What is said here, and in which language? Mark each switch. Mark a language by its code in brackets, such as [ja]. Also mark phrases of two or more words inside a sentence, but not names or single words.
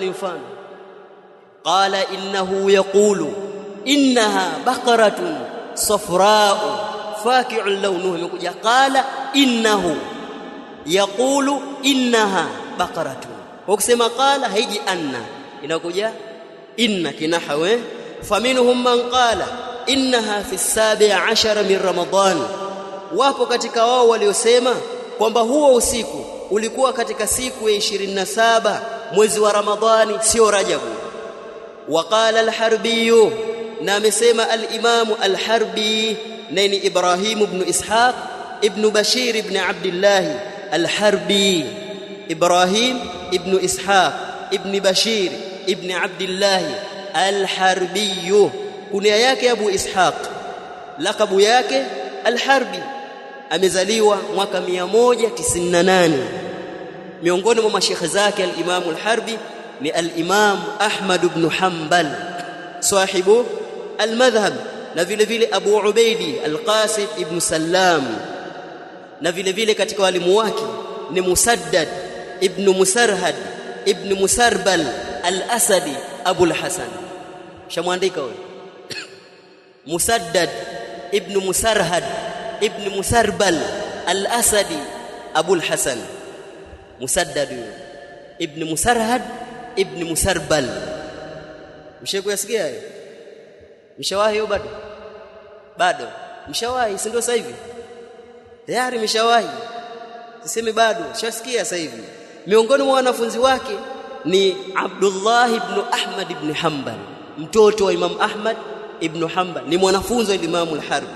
[ar] Mfano قال إنه يقول إنها بقرة صفراء فاقع لونها, imekuja قال إنه يقول إنها بقرة. [sw] Kwa kusema qala haiji anna, inakuja inna kinahwe. [ar] فمنهم من قال إنها في 17 من رمضان, [sw] wapo katika wao waliosema kwamba huo usiku ulikuwa katika siku ya 27 mwezi wa Ramadhani, sio Rajabu. Waqala al-Harbi, na amesema al-Imam al-Harbi nani Ibrahim ibn Ishaq ibn Bashir ibn Abdullah al-Harbi, Ibrahim ibn Ishaq ibn Bashir ibn Abdullah al-Harbi, kunia yake Abu Ishaq, lakabu yake al-Harbi. Amezaliwa mwaka 198. Miongoni mwa mashekhe zake al-Imam al-Harbi ni al-Imam Ahmad ibn Hanbal [ar] صاحب المذهب, [sw] na vile vile Abu Ubaidi al-Qasim ibn Sallam, na vile vile katika walimu wake ni Musaddad ibn Musarhad ibn Musarbal al-Asadi Abu al-Hasan. Shamwandika huyo Musaddad ibn Musarhad ibn Musarbal al-Asadi Abu al-Hasan. Musaddad ibn Musarhad ibn Musarbal, mshekuyasikia hayo? Mshawahi bado mshawahi, si ndio? Sasa hivi tayari mshawahi, siseme bado, shasikia sasa hivi. Miongoni mwa wanafunzi wake ni Abdullah ibn Ahmad ibn Hanbal, mtoto wa Imam Ahmad ibn Hanbal, ni mwanafunzi wa Imam al-Harbi.